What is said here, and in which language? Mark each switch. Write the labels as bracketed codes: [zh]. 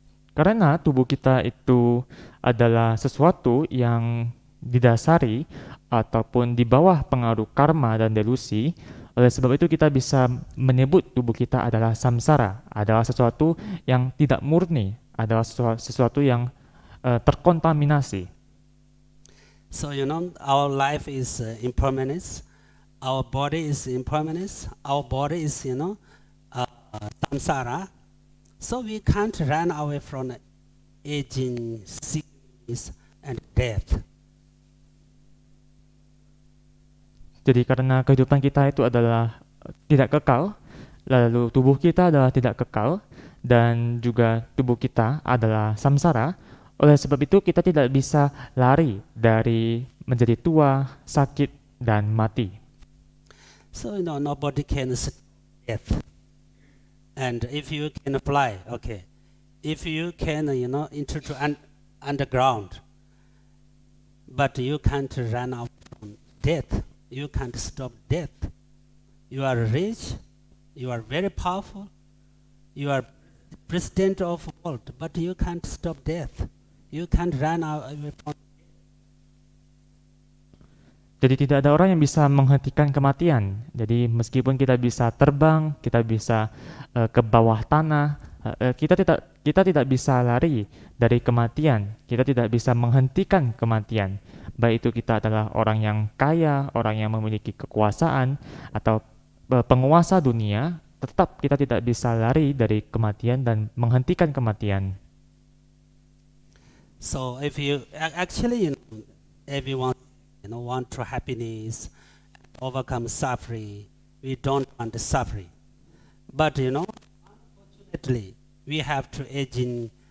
[id] Karena tubuh kita itu adalah sesuatu yang didasari ataupun di bawah pengaruh karma dan delusi, oleh sebab itu kita bisa menyebut tubuh kita adalah samsara, adalah sesuatu yang tidak murni, adalah sesuatu yang terkontaminasi. [en] So our life is impermanence, our body is impermanence, our body is samsara. So we can't run away from aging, sickness, and death. [id] Jadi karena kehidupan kita itu adalah tidak kekal, lalu tubuh kita adalah tidak kekal, dan juga tubuh kita adalah samsara, oleh sebab itu kita tidak bisa lari dari menjadi tua, sakit, dan mati. [en] So nobody can stop death. And if you can fly, okay. If you can enter to underground, but you can't run out from death. You can't stop death. You are rich, you are very powerful, you are president of the world, but you can't stop death. You can't run away from. [id] Jadi tidak ada orang yang bisa menghentikan kematian. Jadi meskipun kita bisa terbang, kita bisa ke bawah tanah, kita tidak bisa lari dari kematian. Kita tidak bisa menghentikan kematian. Baik itu kita adalah orang yang kaya, orang yang memiliki kekuasaan, atau penguasa dunia, tetap kita tidak bisa lari dari kematian dan menghentikan kematian. [en] So if you actually everyone want to happiness, overcome suffering. We don't want the suffering, but unfortunately we have to aging.